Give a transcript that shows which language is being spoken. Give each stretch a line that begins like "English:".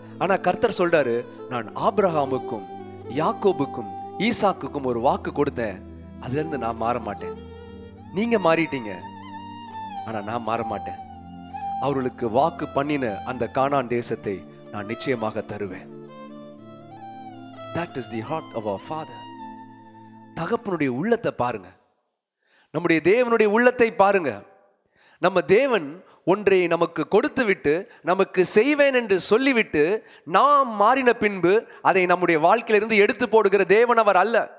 Tamil: ஆனா கர்த்தர் சொல்றாரு, நான் ஆபிரகாமுக்கும் யாக்கோபுக்கும் ஈசாக்குக்கும் ஒரு வாக்கு கொடுத்தேன், அதுல இருந்து நான் மாற மாட்டேன். நீங்க மாறிட்டீங்க, ஆனா நான் மாற மாட்டேன். அவர்களுக்கு வாக்கு பண்ணின அந்த கானான் தேசத்தை நான் நிச்சயமாக தருவேன்.
English: That is the heart of our Father.
Tamil: தகப்பனுடைய உள்ளத்தை பாருங்க, நம்முடைய தேவனுடைய உள்ளத்தை பாருங்க. நம்ம தேவன் ஒன்றை நமக்கு கொடுத்து விட்டு நமக்கு செய்வேன் என்று சொல்லிவிட்டு நாம் மாறின பின்பு அதை நம்முடைய வாழ்க்கையிலிருந்து எடுத்து போடுகிற தேவன் அவர் அல்ல.